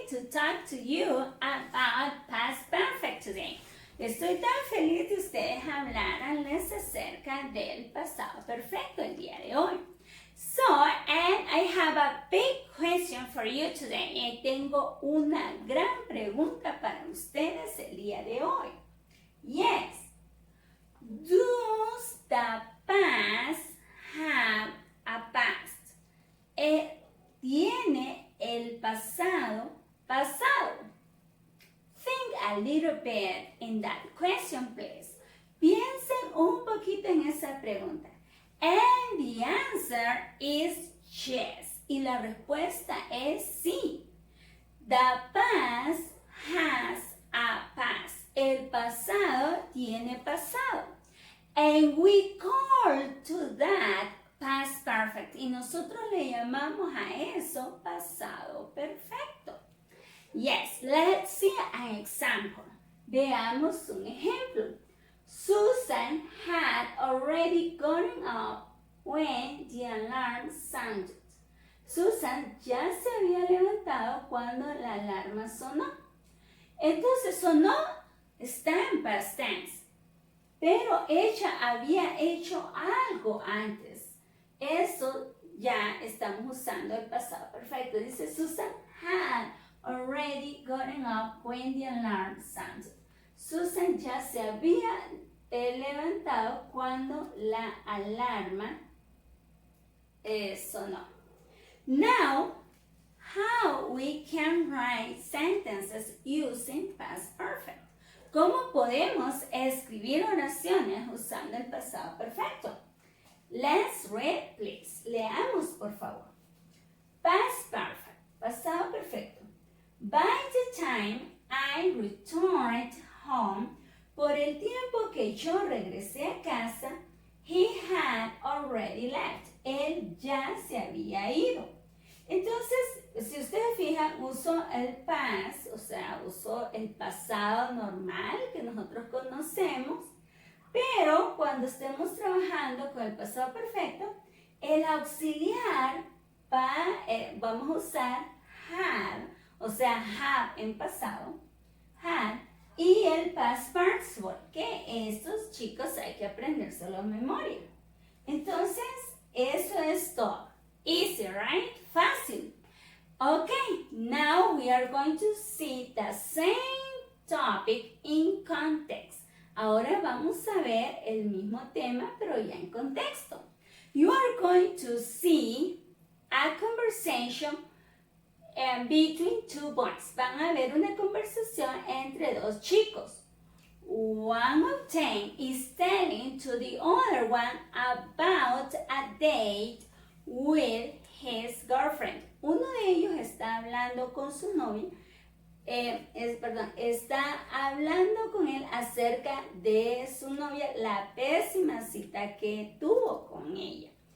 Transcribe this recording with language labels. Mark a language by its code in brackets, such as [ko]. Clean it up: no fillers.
[en] talk to you about past perfect today. [es] Estoy tan feliz de ustedes hablarles acerca del pasado perfecto el día de hoy. [en] So, and I have a big question for you today. [es] Y tengo una gran pregunta para ustedes el día de hoy. [en] Yes. Does the past have a past? [es] ¿Tiene el pasado pasado? [en] Think a little bit in that question, please. [es] Piensen un poquito en esa pregunta. [en] And the answer is yes. [es] Y la respuesta es sí. [en] The past has a past. [es] El pasado tiene pasado. [en] And we call to that past perfect. [es] Y nosotros le llamamos a eso pasado perfecto. [en] Yes, let's see an example. [es] Veamos un ejemplo. [en] Susan had already gotten up when the alarm sounded. [es] Susan ya se había levantado cuando la alarma sonó. Entonces sonó está en past tense. Pero ella había hecho algo antes. Eso ya estamos usando el pasado perfecto. Dice [en] Susan had already gotten up when the alarm sounded. [es] Susan ya se había levantado cuando la alarma sonó. [en] Now, how we can write sentences using past perfect. [es] ¿Cómo podemos escribir oraciones usando el pasado perfecto? [en] Let's read, please. [es] Leamos, por favor. [en] Past perfect, pasado perfecto. By the time I returned home, [es] por el tiempo que yo regresé a casa, [en] he had already left. [es] Él ya se había ido. Entonces, si ustedes fijan, uso el past, o sea, uso el pasado normal que nosotros conocemos, pero cuando estemos trabajando con el pasado perfecto, el auxiliar vamos a usar had, o sea, have en pasado, had, y el past participle, que estos chicos hay que aprendérselo a memoria. Entonces, eso es todo. [en] Easy, right? [es] Fácil. [en] Okay, now we are going to see the same topic in context. [es] Ahora vamos a ver el mismo tema, pero ya en contexto. [en] You are going to see a conversation between two boys. [es] Van a ver una conversación entre dos chicos. [en] One of them is telling to the other one about a date with his girlfriend. [es] Uno de ellos está hablando con su novia, está hablando con él acerca de su novia, la pésima cita que tuvo con ella.